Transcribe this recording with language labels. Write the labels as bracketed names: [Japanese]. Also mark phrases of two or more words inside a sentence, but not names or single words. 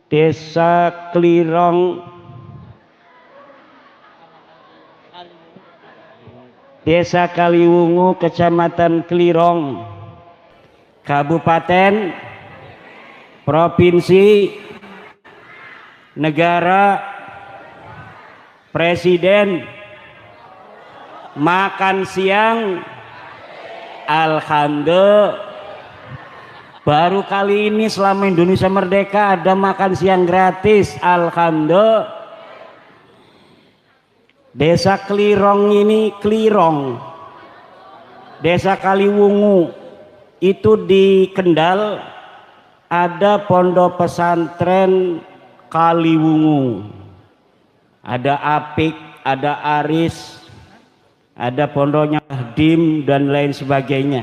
[Indonesian] Desa Klirong, Desa Kaliwungu, Kecamatan Klirong, Kabupaten, Provinsi, Negara, Presiden, makan siang. Alhamdulillah, baru kali ini selama Indonesia merdeka ada makan siang gratis. Alhamdulillah. Desa Klirong ini, Klirong, Desa Kaliwungu, itu di Kendal ada pondok pesantren Kaliwungu, ada Apik, ada Aris, ada pondoknya Dim dan lain sebagainya.